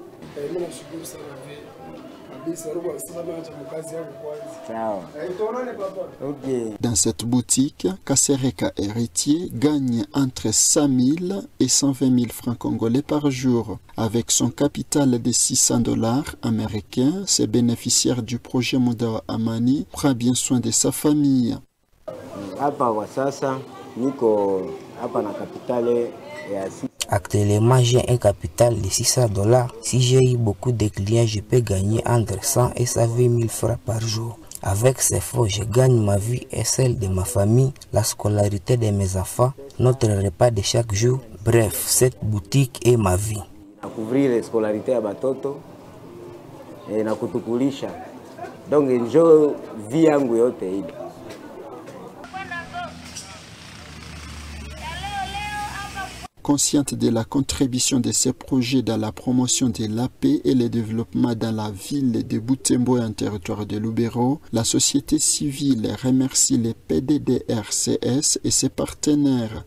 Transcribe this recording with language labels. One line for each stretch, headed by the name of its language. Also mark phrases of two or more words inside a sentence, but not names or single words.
French: Dans cette boutique, Kasereka Héritier gagne entre 5 000 et 120 000 francs congolais par jour. Avec son capital de 600 $ américains, ce bénéficiaire du projet Muda wa Amani prend bien soin de sa famille.
Swahili: Hapa kwa sasa niko hapa na kapitale
French: Actuellement, j'ai un capital de $600. Si j'ai eu beaucoup de clients, je peux gagner entre 100 et 120 000 francs par jour. Avec ces fonds, je gagne ma vie et celle de ma famille, la scolarité de mes enfants, notre repas de chaque jour. Bref, cette boutique est ma vie. Couvrir la scolarité à batoto et
Swahili: na kutukulisha. Donc njo vie yangu yote hii.
French: Consciente de la contribution de ces projets dans la promotion de la paix et le développement dans la ville de Butembo et en territoire de Lubero, la société civile remercie les PDDRCS et ses partenaires.